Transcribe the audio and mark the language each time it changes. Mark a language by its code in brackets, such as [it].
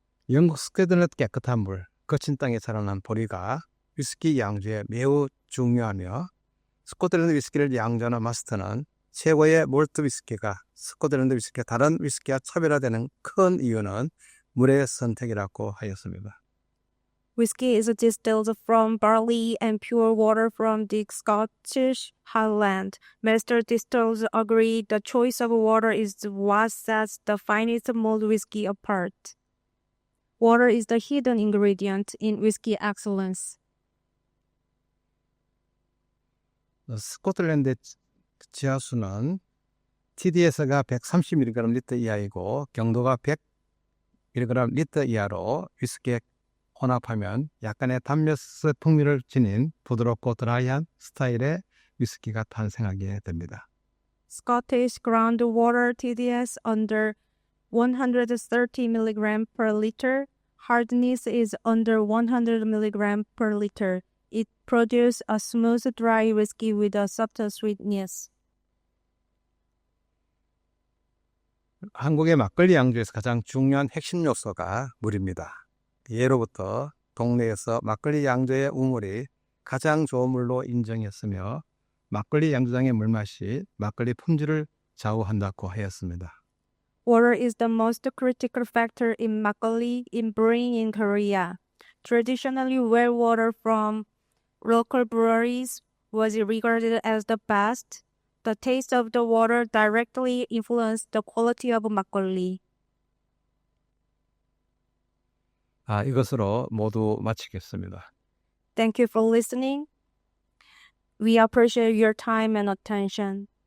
[ko] 영국 스코틀랜드 깨끗한 물, 거친 땅에 자라난 보리가 위스키 양주에 매우 중요하며 스코틀랜드 위스키를 양조하는 마스터는 최고의 몰트 위스키가 스코틀랜드 위스키와 다른 위스키와 차별화되는 큰 이유는 물의 선택이라고 하였습니다. [en] Whiskey is distilled from barley and pure water from the Scottish Highland. Master distillers agree the choice of water is what sets the finest mulled whiskey apart. Water is the hidden ingredient in whiskey excellence. [ko] 스코틀랜드의 지하수는 TDS가 130mg 리터 이하이고 경도가 100mg 리터 이하로 위스키에 혼합하면 약간의 단면스 풍미를 지닌 부드럽고 드라이한 스타일의 위스키가 탄생하게 됩니다. [en] Scottish groundwater TDS under 130 mg per liter. Hardness is under 100 mg per liter. It produces a smooth, dry whiskey with a subtle sweetness. [ko] 한국의 막걸리 양조에서 가장 중요한 핵심 요소가 물입니다. 예로부터 동네에서 막걸리 양조의 우물이 가장 좋은 물로 인정했으며 막걸리 양조장의 물맛이 막걸리 품질을 좌우한다고 하였습니다. [en] Water is the most critical factor in makgeolli in brewing in Korea. Traditionally, well water from local breweries was regarded as the best. The taste of the water directly influenced the quality of makgeolli. [ko] 이것으로 모두 마치겠습니다. [en] Thank you for listening. We appreciate your time and attention.